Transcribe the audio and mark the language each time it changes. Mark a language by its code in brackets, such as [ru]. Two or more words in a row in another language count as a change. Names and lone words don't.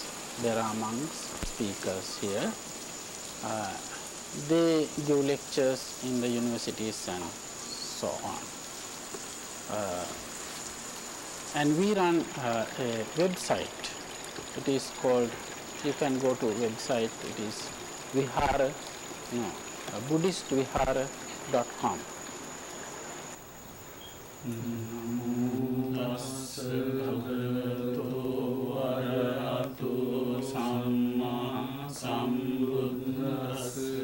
[en] There are monks, speakers here. They give lectures in the universities and so on. And we run a website. It is called, you can go to website, it is Vihara, BuddhistVihara.com. [pi] Namo tassa bhagavato arahato samma sambuddhassa.